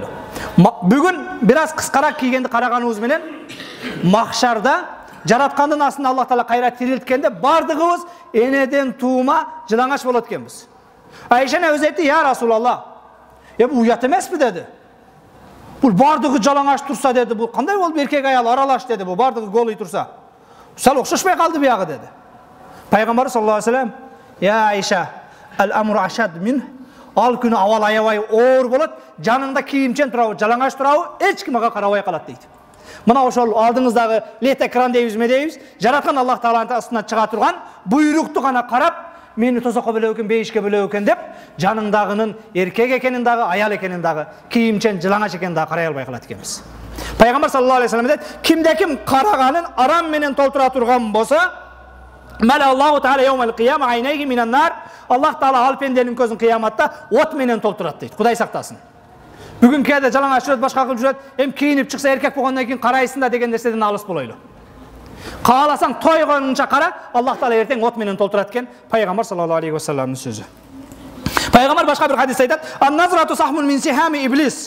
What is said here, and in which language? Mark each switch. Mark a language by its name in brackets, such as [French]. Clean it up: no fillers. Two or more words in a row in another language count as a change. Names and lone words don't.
[Kyrgyz] Бүгүн бир аз кыскараак кийгенди караганыбыз менен махшарда жараткандын астында Аллах таала кайра тирилткенде бардыгыбыз энеден туума жылаңач болот экенбиз. Айша өзү айтты: "Я Расулалла, бул уят эмеспи?" деди. "Бул бардыгы жалаңач турса" деди. "Бул кандай болуп эркек аял аралаш" деди. "Бул бардыгы голый турса. Сал окшошпой калды биягы" деди. Пайгамбар [Arabic] صلى الله عليه وسلم: [Kyrgyz] "Я Айша, [Arabic] الأمر أشد من." [Kyrgyz] Ал күнү абал аябай оор болот, жаныңда кийимчен турабы, жалаңач турабы, эч ким ага карабай калат дейт. Мына ошол алдыңыздагы лет экран дейбиз, медейбиз, жараткан Аллах тааланын астынан чыга турган буйрукту гана карап, мени тозокко бөлөп экен, бейишке бөлөп экен деп, жаныңдагынын эркек экенин дагы, аял экенин дагы, кийимчен жылаңач экенин дагы карай албай калат экенбиз. Пайгамбар [Arabic] صلى الله عليه وسلم [Kyrgyz] дейт: "Кимде ким караганын арам менен толтура турган болсо, [Arabic] ملأ الله تعالى يوم القيامة عينيه من النار." [Kyrgyz] Аллах таала ал пенденин көзүн кыяматта от менен толтурат дейт. Кудай сактасын. Бүгүн кээде жалаңач жүрөт, башка кылып жүрөт, эми кийинип чыкса эркек болгондон кийин карайсың да деген нерседен алыс болойлу. Кааласаң тойгонунча кара, Аллах таала эртең от менен толтурат экен. Пайгамбар [Arabic] صلى الله عليه وسلم [Kyrgyz] сөзү. Пайгамбар башка бир хадисте айтат: [Arabic] "النظرة سهم من سهام إبليس."